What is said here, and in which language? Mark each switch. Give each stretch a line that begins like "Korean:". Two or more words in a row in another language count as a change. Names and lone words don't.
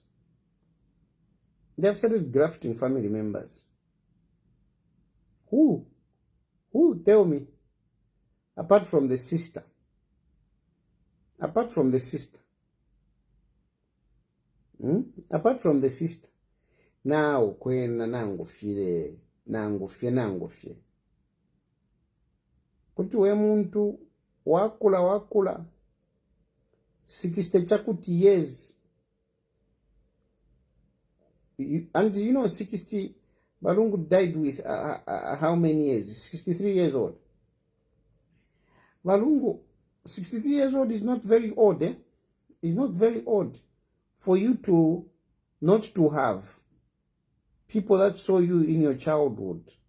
English: They have started grafting family members. Who? Who? Tell me. Apart from the sister. Apart from the sister. Apart from the sister. Now,
Bemba: kwena nangofile. Nangofie. Kuti we muntu wakula 60 chakuti years.
English: And you know 60, Balungu died with how many years? 63 years old. Balungu, 63 years old is not very old, It's not very old for you to not to have people that saw you in your childhood.